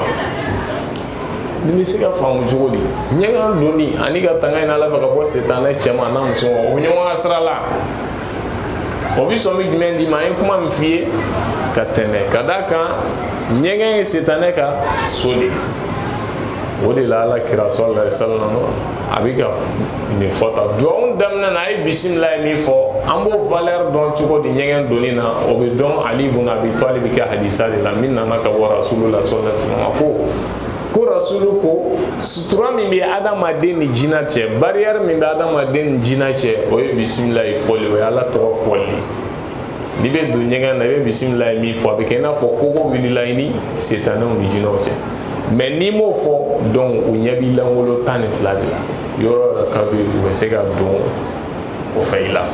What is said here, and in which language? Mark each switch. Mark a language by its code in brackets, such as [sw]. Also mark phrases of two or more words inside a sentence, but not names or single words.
[bm] Ni bɛ se ka faamu cogo di? Ɲɛgɛn donni ani ka tanga ɲini Ala fɛ ka bɔ setanɛ cɛman n'a musoman, o bɛ ɲɔgɔn ka sira la. O bɛ sɔn min jumɛn di ma, an ye kuma min f'i ye ka tɛmɛ. Ka d'a kan ɲɛgɛn ye setanɛ ka so de. O de la Ala kira [ar] صلى الله عليه وسلم [bm] a bɛ ka nin fɔ ta. Duwawu daminɛ na a ye bisimilayi min fɔ, an b'o valeur dɔn cogo di ɲɛgɛn donni na, o bɛ dɔn Ali ibn Abi Talib kɛ hadisa de la min nana ka bɔ [ar] رسول الله صلى الله عليه وسلم. [bm] Ko Rasulu ko sutura min bɛ adamaden ni jinɛ cɛ, barrière min bɛ adamaden ni jinɛ cɛ, o ye bisimilayi fɔli, o ye Ala tɔgɔ fɔli. N'i bɛ don ɲɛgɛn na i bɛ bisimilayi min fɔ, a bɛ kɛ i n'a fɔ kogo wulila i ni setanɛw ni jinɛw cɛ. Mais n'i m'o fɔ, donc o ɲɛ b'i langolo 12 de la, yɔrɔ yɔrɔ ka bɛ u bɛ se ka don o fɛ i la.